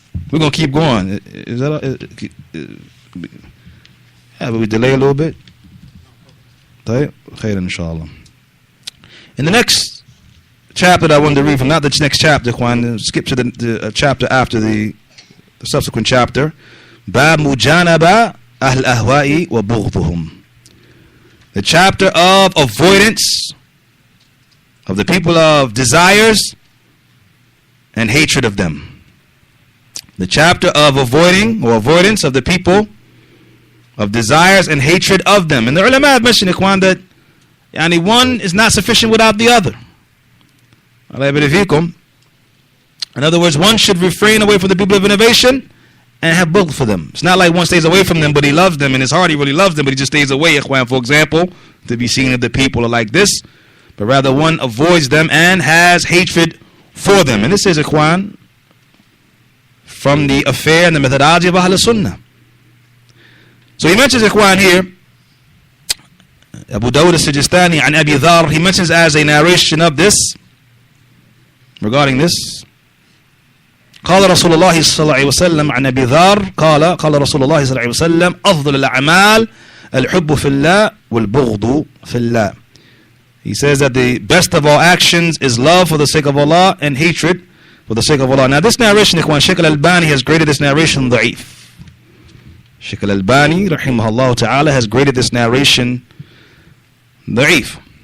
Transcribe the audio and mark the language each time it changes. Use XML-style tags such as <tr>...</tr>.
<en>We're going to keep going. Is that but we delay a little bit? Khayr, inshallah. In the next chapter that I wanted to read from, not the next chapter, ikhwan, skip to the chapter after the subsequent chapter.</en> <ar>باب مجانبة أهل الأهواء وبغضهم.</ar> <en>The chapter of avoidance of the people of desires and hatred of them. The chapter of avoidance of the people of desires and hatred of them. And the ulama have mentioned, ikhwan, that one is not sufficient without the other. In other words, one should refrain away from the people of innovation and have bughd for them. It's not like one stays away from them, but he loves them in his heart. He really loves them, but he just stays away, ikhwan, for example, to be seen if the people are like this. But rather one avoids them and has hatred for them. And this is, ikhwan, from the affair and the methodology of Ahl Sunnah. So he mentions, ikhwan, here, Abu Dawud al-Sijistani and Abi Dhar, he mentions as a narration of this, regarding this,</en> <ar>قال رسول الله صلى الله عليه وسلم عن أبي ذر قال رسول الله صلى الله عليه وسلم أفضل الأعمال الحب في الله والبغض في الله.</ar> <en>He says that the best of all actions is love for the sake of Allah and hatred for the sake of Allah. Now this narration, ikhwan, Shaykh al-Albani has graded this narration da'if. Shaykh al-Albani rahimahullah ta'ala has graded this narration da'if.</en>